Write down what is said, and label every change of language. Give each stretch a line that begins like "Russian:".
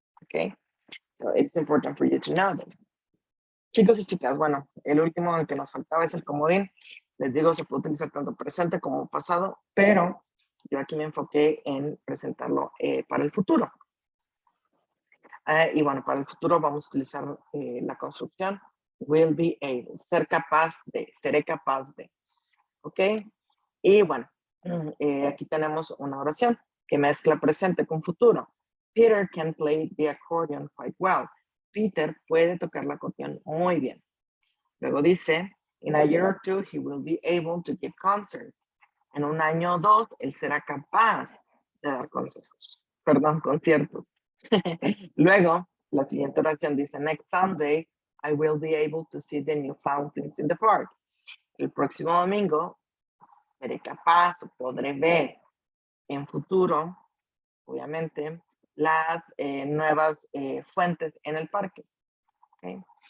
English: Okay, so it's important for you to know that.
Spanish: Chicos y chicas, bueno, el último que nos faltaba es el comodín. Les digo, se puede utilizar tanto presente como pasado, pero yo aquí me enfoqué en presentarlo para el futuro. Y bueno, para el futuro vamos a utilizar la construcción will be able, ser capaz de, seré capaz de. ¿Ok? Y bueno, aquí tenemos una oración que mezcla presente con futuro.
English: Peter can play the accordion quite well.
Spanish: Peter puede tocar la acordeón muy bien. Luego dice,
English: in a year or two, he will be able to give concerts.
Spanish: En un año o dos, él será capaz de dar conciertos. Luego, la siguiente oración dice,
English: next Sunday, I will be able to see the new fountains in the park.
Spanish: El próximo domingo, seré capaz o podré ver en futuro, obviamente, las nuevas fuentes en el parque. ¿Okay?